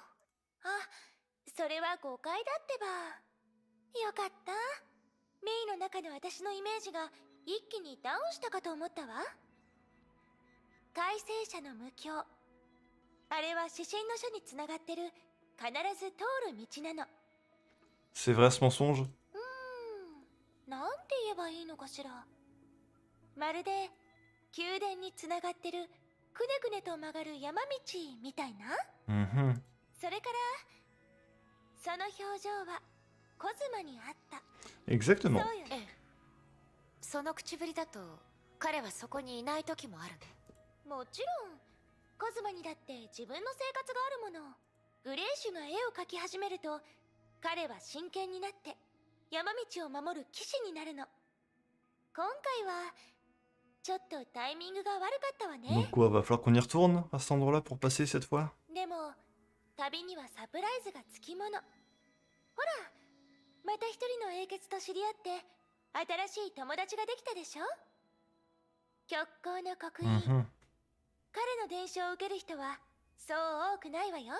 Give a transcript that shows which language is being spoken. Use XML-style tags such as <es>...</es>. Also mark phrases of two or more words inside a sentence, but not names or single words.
<ja>あ、それは誤解だってば。よかった。メイの中の私のイメージが一気にダウンしたかと思ったわ。改正者の無境。あれは指針の書につながってる必ず通る道なの。</ja> <fr>C'est vrai ce mensonge?</fr> <ja>なんて言えばいいのかしら。まるで宮殿につながってるくねくねと曲がる山道みたいな。 Mhm. それからその表情はコズマにあった。</ja> <fr>Exactement.</fr> <ja>そうよね。ええ。その口ぶりだと彼はそこにいない時もあるの。もちろんコズマにだって自分の生活があるもの。グレーシュが絵を描き始めると彼は真剣になって山道を守る騎士になるの。今回はちょっとタイミングが悪かったわ</ja> <fr>Donc</fr> <ja>ね。</ja> <fr>quoi, va falloir qu'on y retourne à cet endroit-là pour passer cette fois?</fr> <ja>でも旅にはサプライズがつきもの。ほら、また一人の英傑と知り合って新しい友達ができたでしょ。極光の刻印、 Mhm. 彼の伝承を受ける人はそう多くないわよ。</ja>